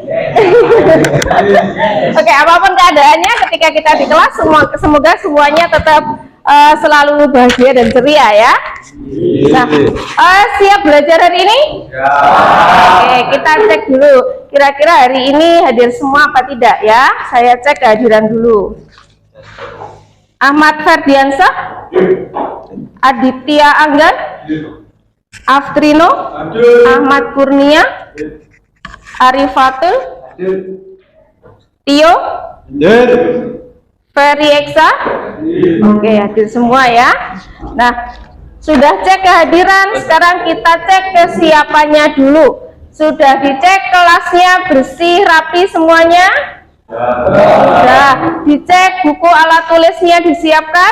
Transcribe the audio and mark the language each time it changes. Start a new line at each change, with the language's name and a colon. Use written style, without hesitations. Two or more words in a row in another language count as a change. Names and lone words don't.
Indonesian: Oke, apapun keadaannya, ketika kita di kelas, semoga semuanya tetap selalu bahagia dan ceria ya. Nah, siap belajar hari ini? Oke, kita cek dulu. Kira-kira hari ini hadir semua apa tidak ya? Saya cek kehadiran dulu. Ahmad Ferdiansah, Aditya Anggan, Aftrino, Ahmad Kurnia, Arifatul, Tio, Ferry Eksa. Oke, hadir semua ya. Nah, sudah cek kehadiran, sekarang kita cek kesiapannya dulu. Sudah dicek kelasnya bersih, rapi semuanya? Sudah. Dicek buku alat tulisnya disiapkan?